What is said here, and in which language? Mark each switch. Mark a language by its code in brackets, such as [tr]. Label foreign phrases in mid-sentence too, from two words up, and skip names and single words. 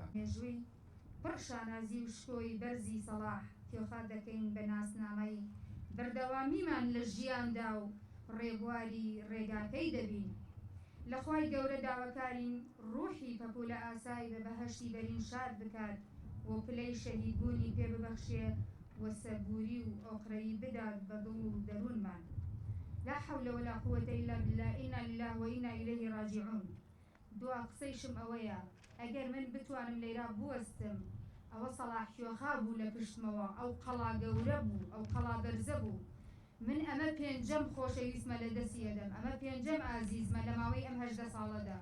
[ckb] مێژووی پڕ شانازی و شکۆی بەرزی سەلاح کێخا دەکەین بە ناسنامەی بەردەوامیمان لە ژیاندا و ڕێبواری ڕێگاکەی دەبین. لە خوای گەورە داواکارین ڕوحی پەپولە ئاسایی بە بەهەشتی بەرین شاد بکات و پلەی شەهیدبوونی پێ ببەخشێ و سەربووری و ئۆقرەیی بدات بە دڵ و دەروونمان. [ar] لا حول ولا قوة إلا بالله إنا لله وإنا إليه راجعون. [ckb] دوا قسەیشم ئەوەیە ئەگەر من بتوانم لێرا بوەستم ئەوە سەلاح کوێخا بوو لە پشتمەوە، ئەو قەڵا گەورە بوو، ئەو قەڵا بەرزە بوو. من ئەمە پێنجەم خۆشەویستمە لە دەستی ئەدەم، ئەمە پێنجەم ئازیزمە لە ماوەی ئەم 18 ساڵەدا.